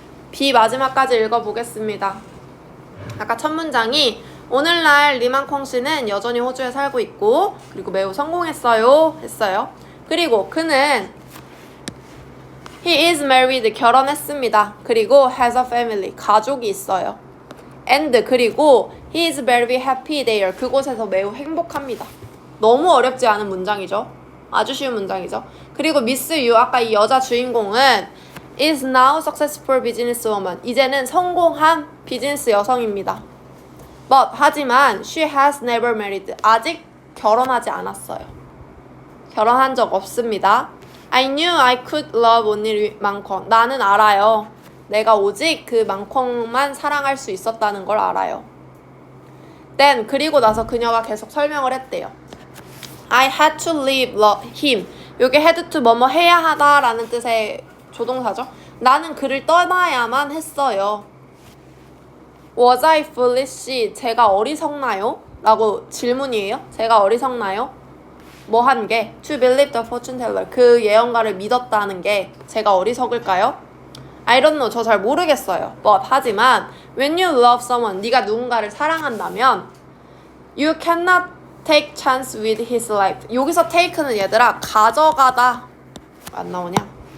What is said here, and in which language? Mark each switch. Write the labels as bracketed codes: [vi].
[ko] B 마지막까지 읽어보겠습니다. 아까 첫 문장이 오늘날 리망콩 씨는 여전히 호주에 살고 있고 그리고 매우 성공했어요 했어요. 그리고 그는 [en] he is married, [ko] 결혼했습니다. 그리고 [en] has a family, [ko] 가족이 있어요. [en] and [ko] 그리고 [en] he is very happy there, [ko] 그곳에서 매우 행복합니다. 너무 어렵지 않은 문장이죠. 아주 쉬운 문장이죠. 그리고 Miss Yu, 아까 이 여자 주인공은 [en] is now successful businesswoman, [ko] 이제는 성공한 비즈니스 여성입니다. [en] But [ko] 하지만 [en] she has never married, [ko] 아직 결혼하지 않았어요. 결혼한 적 없습니다. [en] I knew I could love only 망콩, [ko] 나는 알아요. 내가 오직 그 망콩만 사랑할 수 있었다는 걸 알아요. Then 그리고 나서 그녀가 계속 설명을 했대요. [en] I had to leave him, [ko] 요게 had to 뭐뭐 해야 하다 라는 뜻의 조동사죠. 나는 그를 떠나야만 했어요. [en] Was I foolish, [ko] 제가 어리석나요? 라고 질문이에요. 제가 어리석나요? 뭐 한 게? [en] To believe the fortune teller, [ko] 그 예언가를 믿었다는 게 제가 어리석을까요? [en] I don't know, [ko] 저 잘 모르겠어요. [en] But [ko] 하지만 [en] when you love someone, [ko] 네가 누군가를 사랑한다면 [en] you cannot take chance with his life. [ko] 여기서 take는 얘들아 가져가다, 안 나오냐?